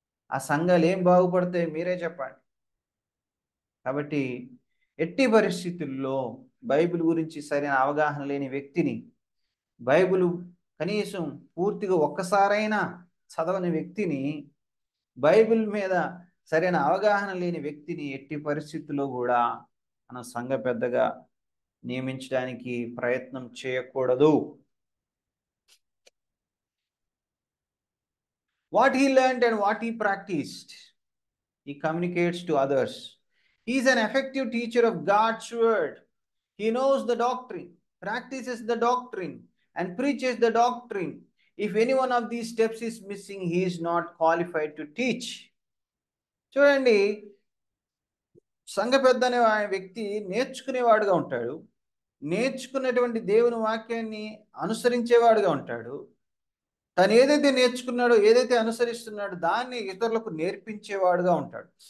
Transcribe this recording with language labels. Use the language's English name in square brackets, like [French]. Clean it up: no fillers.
[Telugu] ఆ సంఘాలు ఏం బాగుపడతాయి మీరే చెప్పండి. కాబట్టి ఎట్టి పరిస్థితుల్లో బైబిల్ గురించి సరైన అవగాహన లేని వ్యక్తిని, బైబిల్ కనీసం పూర్తిగా ఒక్కసారైనా చదవని వ్యక్తిని, బైబిల్ మీద సరైన అవగాహన లేని వ్యక్తిని ఎట్టి పరిస్థితుల్లో కూడా మన సంఘ పెద్దగా నియమించడానికి ప్రయత్నం చేయకూడదు. [English] What he learned and what he practiced, he communicates to others. He is an effective teacher of God's word. He knows the doctrine, practices the doctrine, and preaches the doctrine. If any one of these steps is missing, he is not qualified to teach. [Telugu] చూడండి, సంఘ పెద్ద అనే వ్యక్తి నేర్చుకునేవాడుగా ఉంటాడు, నేర్చుకున్నటువంటి దేవుని వాక్యాన్ని అనుసరించేవాడుగా ఉంటాడు, తను ఏదైతే నేర్చుకున్నాడో, ఏదైతే అనుసరిస్తున్నాడో దాన్ని ఇతరులకు నేర్పించేవాడుగా ఉంటాడు.